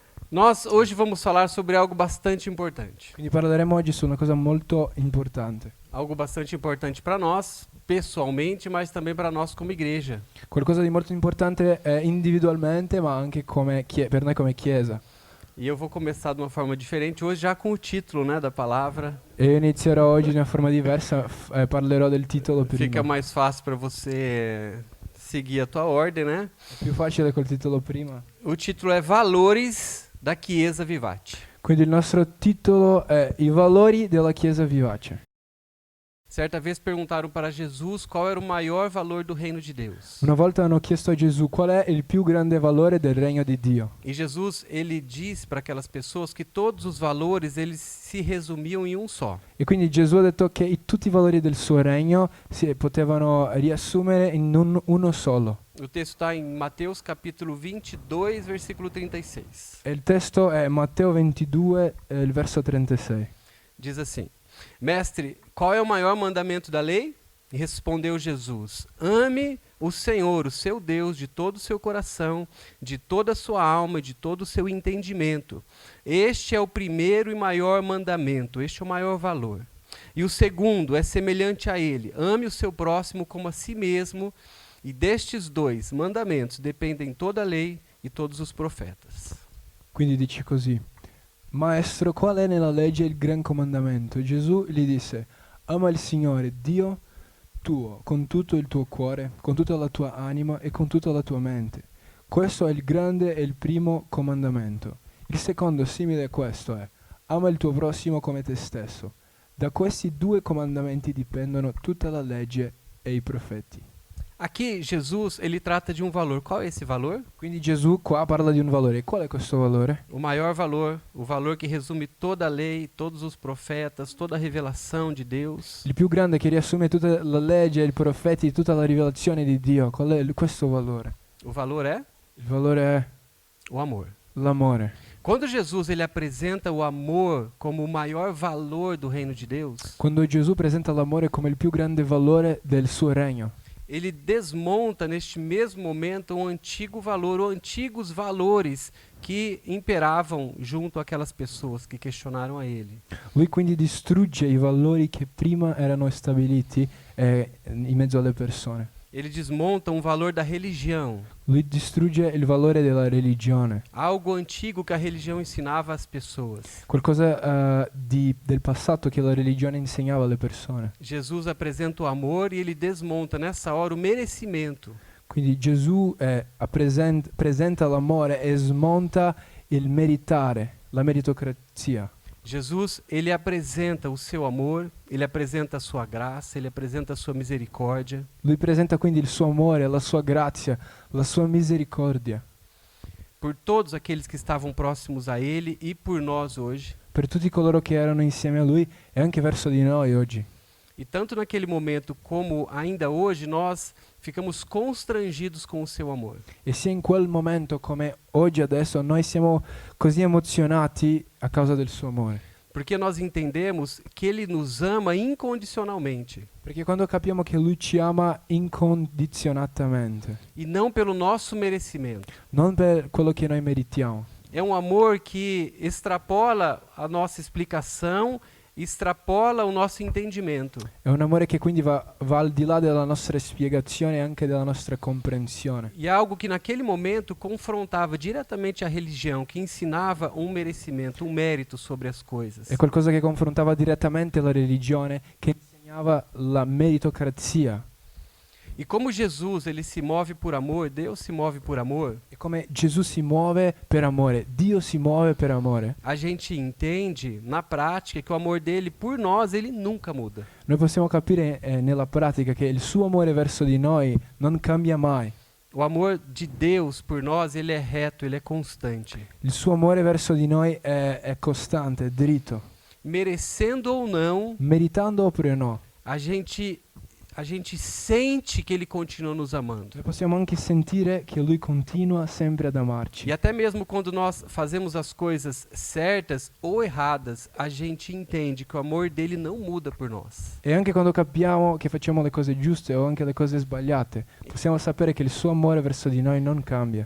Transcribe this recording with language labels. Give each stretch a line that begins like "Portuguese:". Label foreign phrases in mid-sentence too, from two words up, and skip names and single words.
Portuguese: Nós hoje vamos falar sobre algo bastante importante.
Italian: Quindi parleremo oggi su una cosa molto importante.
Portuguese: Algo bastante importante para nós, pessoalmente, mas também para nós como igreja.
Italian: Qualcosa di molto importante individualmente, ma anche per noi come Chiesa.
Portuguese: E eu vou começar de uma forma diferente, hoje já com o título, né, da palavra.
Italian: E io inizierò oggi in una forma diversa, parlerò del titolo prima.
Portuguese: Fica mais fácil para você seguir a tua ordem, né?
Italian: È più facile col titolo prima.
Portuguese: O título é Valores da Chiesa Vivate.
Italian: Quindi il nostro titolo è I valori della Chiesa Vivace.
Portuguese: Certa vez perguntaram para Jesus qual era o maior valor do reino de Deus.
Italian: Una volta hanno chiesto a Gesù qual è il più grande valore del regno di Dio.
Portuguese: E Jesus, ele disse para aquelas pessoas que todos os valores eles se resumiam em um só.
Italian: E quindi Gesù ha detto che tutti i valori del suo regno si potevano riassumere in uno solo.
Portuguese: O texto está em Mateus capítulo 22, versículo 36.
Italian: E il testo è Matteo 22, il verso 36.
Portuguese: Diz assim: Mestre, qual é o maior mandamento da lei? E respondeu Jesus: Ame o Senhor, o seu Deus, de todo o seu coração, de toda a sua alma e de todo o seu entendimento. Este é o primeiro e maior mandamento, este é o maior valor. E o segundo é semelhante a ele: ame o seu próximo como a si mesmo. E destes dois mandamentos dependem toda a lei e todos os profetas.
Italian: Quindi dice così: Maestro, qual è nella legge il gran comandamento? Gesù gli disse: ama il Signore Dio tuo con tutto il tuo cuore, con tutta la tua anima e con tutta la tua mente. Questo è il grande e il primo comandamento. Il secondo simile a questo è: ama il tuo prossimo come te stesso. Da questi due comandamenti dipendono tutta la legge e i profeti.
Portuguese: Aqui Jesus ele trata de um valor. Qual é esse valor?
Italian: Quindi Gesù qua parla di un valore. Qual è questo valore?
Portuguese: O maior valor, o valor que resume toda a lei, todos os profetas, toda a revelação de Deus.
Italian: Il più grande che riassume tutta la legge, i profeti, tutta la rivelazione di Dio. Qual è questo valore?
Portuguese: O valor é
Italian: Il valore è
Portuguese: o amor.
Italian: l'amore.
Portuguese: Quando Jesus ele apresenta o amor como o maior valor do reino de Deus,
Italian: Quando Gesù presenta l'amore come il più grande valore del suo regno,
Portuguese: ele desmonta neste mesmo momento um antigo valor, ou antigos valores que imperavam junto àquelas pessoas que questionaram a ele.
Italian: lui quindi distrugge i valori che prima erano stabiliti in mezzo alle persone.
Portuguese: Ele desmonta um valor da religião,
Italian: Lui distrugge il valore della religione,
Portuguese: algo antigo que a religião ensinava às pessoas.
Italian: qualcosa del passato che la religione insegnava alle persone.
Portuguese: Jesus apresenta o amor e ele desmonta nessa hora o merecimento.
Italian: Quindi Gesù presenta l'amore e smonta il meritare, la meritocrazia.
Portuguese: Jesus, ele apresenta o seu amor, ele apresenta a sua graça, ele apresenta a sua misericórdia.
Italian: Lui presenta quindi il suo amore, la sua grazia, la sua misericordia
Portuguese: Por todos aqueles que estavam próximos a ele e por nós hoje.
Italian: per tutti coloro che erano insieme a lui e anche verso di noi oggi.
Portuguese: E tanto naquele momento como ainda hoje, nós ficamos constrangidos com o seu amor.
Italian: E sia in quel momento come oggi adesso noi siamo così emozionati a causa del suo amore.
Portuguese: Porque nós entendemos que ele nos ama incondicionalmente.
Italian: Perché quando capiamo che lui ci ama incondizionatamente,
Portuguese: E não pelo nosso merecimento.
Italian: non per quello che noi meritiamo,
Portuguese: É um amor que extrapola a nossa explicação, extrapola o nosso entendimento.
Italian: è un amore che quindi va al di là della nostra spiegazione e anche della nostra comprensione.
Portuguese: E é algo que naquele momento confrontava diretamente a religião, que ensinava um merecimento, um mérito sobre as coisas.
Italian: È qualcosa che confrontava direttamente la religione, che insegnava la meritocrazia.
Portuguese: E como Jesus ele se move por amor, Deus se move por amor,
Italian: E come Gesù si muove per amore, Dio si muove per amore,
Portuguese: a gente entende na prática que o amor dele por nós, ele nunca muda.
Italian: noi possiamo capire nella pratica che il suo amore verso di noi non cambia mai.
Portuguese: O amor de Deus por nós, ele é reto, ele é constante.
Italian: Il suo amore verso di noi è costante, è dritto.
Portuguese: Merecendo ou não,
Italian: Meritando oppure no,
Portuguese: a gente a gente sente que Ele continua nos amando.
Italian: e possiamo anche sentire che Lui continua sempre ad amarci.
Portuguese: E até mesmo quando nós fazemos as coisas certas ou erradas, a gente entende que o amor dele não muda por nós.
Italian: E anche quando capiamo che facciamo le cose giuste o anche le cose sbagliate, possiamo sapere che il suo amore verso di noi non cambia.